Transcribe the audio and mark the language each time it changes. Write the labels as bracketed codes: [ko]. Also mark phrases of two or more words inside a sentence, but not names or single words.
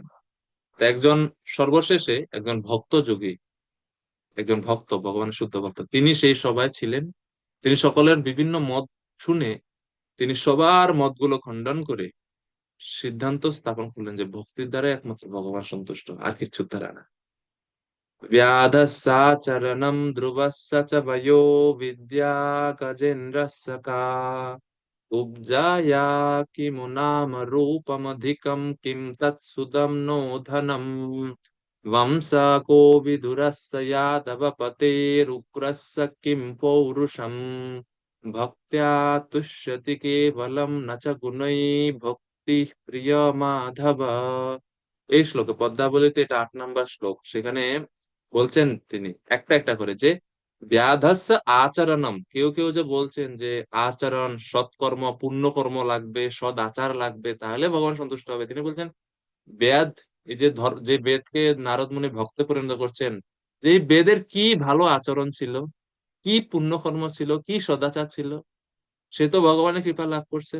[bn] তো একজন সর্বশেষে একজন ভক্ত যোগী, একজন ভক্ত, ভগবানের শুদ্ধ ভক্ত, তিনি সেই সভায় ছিলেন। তিনি সকলের বিভিন্ন মত শুনে তিনি সবার মতগুলো খণ্ডন করে সিদ্ধান্ত স্থাপন করলেন যে ভক্তির দ্বারা একমাত্র ভগবান সন্তুষ্ট, আর কিছু দ্বারা না। [sa] व्याधस्साचरणं ध्रुवस्य च वयो विद्या गजेन्द्रस्य का उपजाया किमु नाम रूपमधिकं किं तत्सुदं नो धनम् वंशा को विदुरस्य यादवपतेरुग्रस्य किं पौरुषम् भक्त्या तुष्यति केवलं न च गुणैः भक्तिः प्रिय माधव। [bn] এই শ্লোকে, পদ্মাবলীতে এটা 8 নম্বর শ্লোক, সেখানে বলছেন তিনি একটা একটা করে যে [sa] ব্যাধস্য আচরণম। [bn] কেউ কেউ যে বলছেন যে আচরণ, সৎকর্ম, পুণ্যকর্ম লাগবে, সদ আচার লাগবে, তাহলে ভগবান সন্তুষ্ট হবে। তিনি বলছেন বেদ, এই যে যে বেদকে নারদ মুনি ভক্তে পরিণত করছেন, যে এই বেদের কি ভালো আচরণ ছিল, কি পুণ্যকর্ম ছিল, কি সদাচার ছিল, সে তো ভগবানের কৃপা লাভ করছেন।